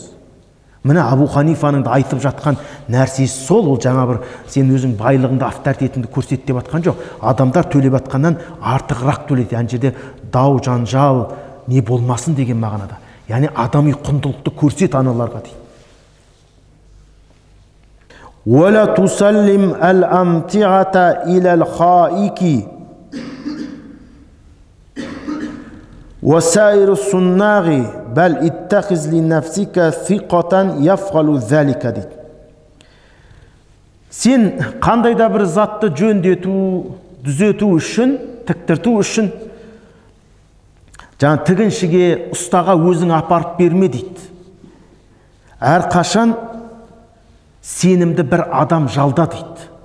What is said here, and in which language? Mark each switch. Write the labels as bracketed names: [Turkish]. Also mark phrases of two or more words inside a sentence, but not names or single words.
[Kazakh] Міне Абу Ханифаның да айтып жатқан нәрсесі сол, ол жаңа бір сен өзің байлығыңды, авторитетіңді көрсет деп жатқан жоқ. Адамдар төлеп жатқаннан артығырақ төлейді. Яғни жерде дау, жанжал не болмасын деген мағынада. Яғни адами құндылықты көрсет аналарға дейді. [Arabic] وَلَا تُسَلِّمْ الْأَمْتِعَةَ إِلَى الْخَائِكِ وَسَائِرُ السُّنَّاغِ بَلْ اتَّخِذْ لِنَفْسِكَ ثِقَةً يَفْعَلُ ذَلِكَ дейді. [Kazakh] Сен қандай да бір затты жөндету, дүзету үшін тіктірту үшін жаңа тігіншіге, ұстаға өзің апарып берме дейді. Әрқашан сенімді бір адам жалда дейді.